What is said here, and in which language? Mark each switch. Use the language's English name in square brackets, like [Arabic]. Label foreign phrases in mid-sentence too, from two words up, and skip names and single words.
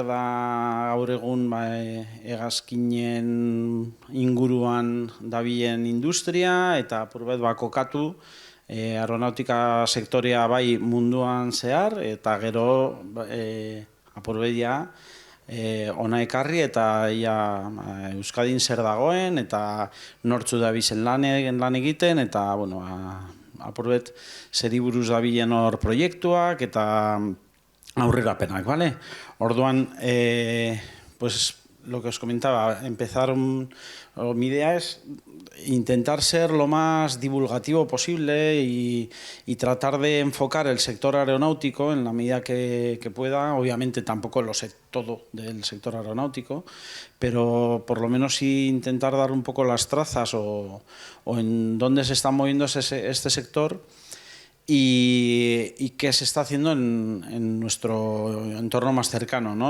[Basque] da gaur egun hegazkinen inguruan dabilen industria, eta apurbet kokatu aeronautika sektorea bai munduan zehar, eta gero apurbedia ona ekarri eta Euskadin zer dagoen, eta nortzu dabizen lan egiten, eta apurbet zeri buruz dabilen hor proiektuak eta aurrerapenak, ¿vale? Orduan, [Spanish] pues lo que os comentaba, mi idea es intentar ser lo más divulgativo posible y tratar de enfocar el sector aeronáutico en la medida que pueda. Obviamente tampoco lo sé todo del sector aeronáutico, pero por lo menos sí intentar dar un poco las trazas o en dónde se está moviendo este sector y qué se está haciendo en nuestro entorno más cercano, ¿no?